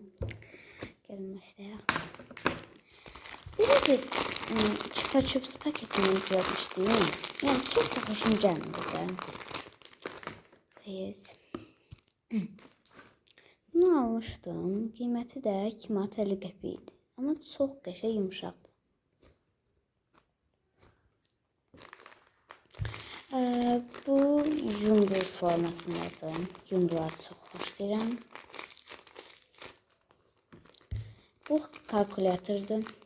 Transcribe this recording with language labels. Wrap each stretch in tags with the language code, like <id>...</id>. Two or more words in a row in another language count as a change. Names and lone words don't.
<tr>Gelin başlayalım. Böyle bir Chupa Chups paketini yapmıştım. Yani çok da hoşuma gelmedi. Biz bunu almıştım.</tr> <az>Kıymeti de 2 manat 50 qəpik idi. Ama çok qəşəng yumuşaqdı. Bu yumru formasındadır. Yumruları çox xoşlayıram. Bu kalkulatordur.</az>